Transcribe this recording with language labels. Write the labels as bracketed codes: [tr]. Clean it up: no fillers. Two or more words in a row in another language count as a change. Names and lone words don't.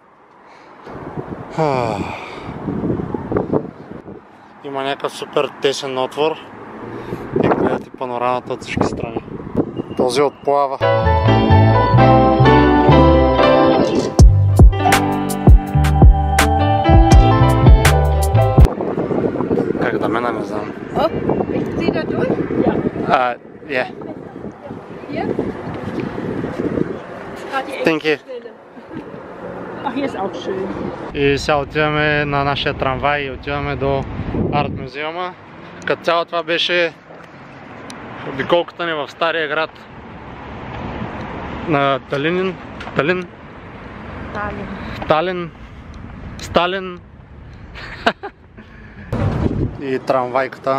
[bg] Има някакъв супер тесен отвор и гледате панорамата от всички страни. Този отплава. Как да мена, не знам. [de] Zieh da durch? Ja. [en] Yeah. [de] Hier? [en] Thank you. [de] Ach, hier ist auch schön. [bg] И сега отиваме на нашия трамвай и отиваме до арт музеума. Като цяло това беше обиколката ни в стария град на Сталин и трамвайката.